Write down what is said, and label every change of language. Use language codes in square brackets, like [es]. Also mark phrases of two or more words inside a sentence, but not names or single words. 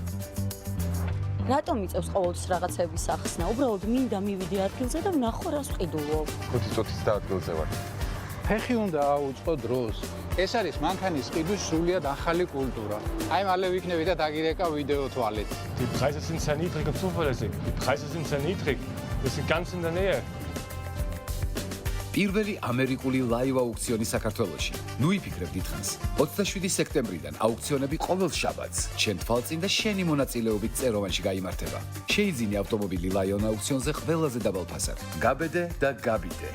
[ka] რატომ იწევს ყოველთვის რაღაცების ახსნა? უბრალოდ მინდა მივიდე ადგილზე და ვნახო რას ვყიდულობ. 5 წუთის და ადგილზე ვარ. ფეხი უნდა აუწყო დროს. ეს არის მანქანის ყიდვის სრულიად ახალი კულტურა. აი მალე ვიქნები და დაგირეკა ვიდეო თვალეთ. [de] Die Preise sind sehr niedrig und zuverlässig. Die Preise sind sehr niedrig. Wir sind ganz in der Nähe. [ka] პირველი ამერიკული ლაივ აუქციონი საქართველოში. ნუ იფიქრებ დიდხანს. 27 სექტემბრიდან აუქციონები ყოველ შაბათს. შენ თვალწინ და შენი მონაწილეობით წეროვანში გაიმართება. შეიძინე ავტომობილი ლაიონ აუქციონზე ყველაზე დაბალ ფასად. გაბედე და გაბიდე.